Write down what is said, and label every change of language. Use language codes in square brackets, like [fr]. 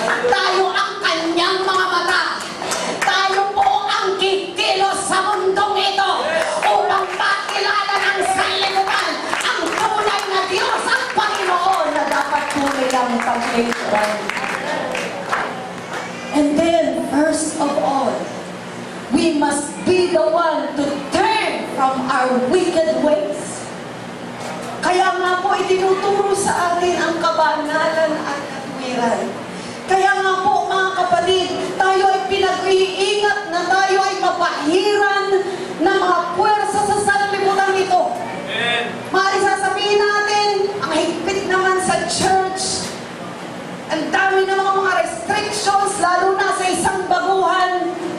[tl] Tayo ang kanyang mga mata. Tayo po ang kikilos sa mundong ito upang makilala ng sanlibutan ang tunay na Diyos at Panginoon na dapat tunay ang paglingkuran. [en] And then, first of all, we must be the one to turn from our wicked ways. [tl] Kaya nga po, itinuturo sa atin ang kabanalan at katwiran. Kaya nga po, mga kapatid, tayo ay pinag-iingat na tayo ay mapahiran ng mga puwersa sa sanlibutan ito. Maaari sasabihin natin, ang higpit naman sa church, ang dami ng mga restrictions, lalo na sa isang baguhan.